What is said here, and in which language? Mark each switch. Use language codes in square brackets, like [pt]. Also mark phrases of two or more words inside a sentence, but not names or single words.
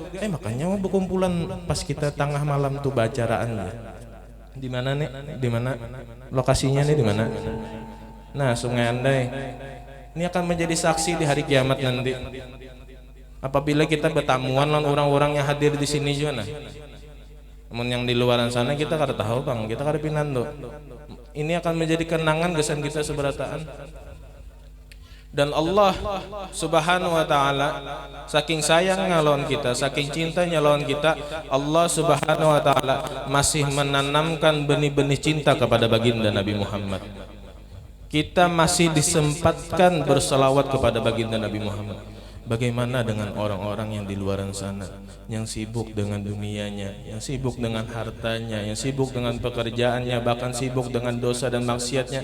[bjn] Makanya mau berkumpulan pas kita tengah malam tuh bacaraannya. [id] Di mana nih? Di mana lokasinya nih, di mana? Nah, Sungai Andai. Ini akan menjadi saksi di hari kiamat nanti. Apabila kita bertamuan dengan orang-orang yang hadir di sini juga. [bjn] Namun yang di luaran sana kita kada tahu bang, kita kada pinando. Ini akan menjadi kenangan kesan kita seberataan. Dan Allah Subhanahu wa Ta'ala saking sayangnya lawan kita, saking cintanya lawan kita, [id] Allah Subhanahu wa Ta'ala masih menanamkan benih-benih cinta kepada baginda Nabi Muhammad. Kita masih disempatkan berselawat kepada baginda Nabi Muhammad. Bagaimana dengan orang-orang yang di luaran sana, yang sibuk dengan dunianya, yang sibuk dengan hartanya, yang sibuk dengan pekerjaannya, bahkan sibuk dengan dosa dan maksiatnya?